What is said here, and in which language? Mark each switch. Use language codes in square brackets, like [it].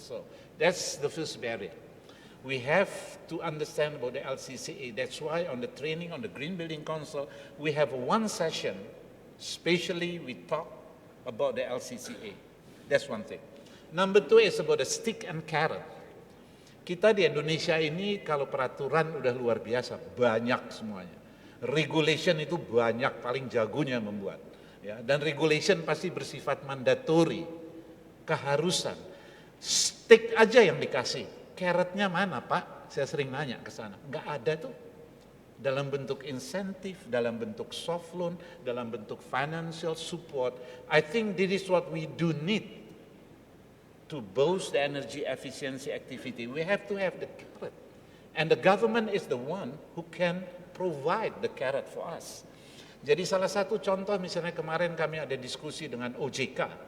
[en] So that's the first barrier. We have to understand about the LCCA. That's why on the training on the Green Building Council, we have one session, especially we talk about the LCCA. That's one thing. Number 2 is about the stick and carrot. [id] Kita di Indonesia ini kalau peraturan udah luar biasa, banyak semuanya. Regulation itu banyak, paling jagonya membuat. Ya, dan regulation pasti bersifat mandatory, keharusan. Stick aja yang dikasih. Carrotnya mana Pak? Saya sering nanya ke sana. Nggak ada tuh. Dalam bentuk insentif, dalam bentuk soft loan, dalam bentuk financial support. [en] I think this is what we do need to boost the energy efficiency activity. We have to have the carrot. And the government is the one who can provide the carrot for us. [id] Jadi salah satu contoh misalnya kemarin kami ada diskusi dengan OJK.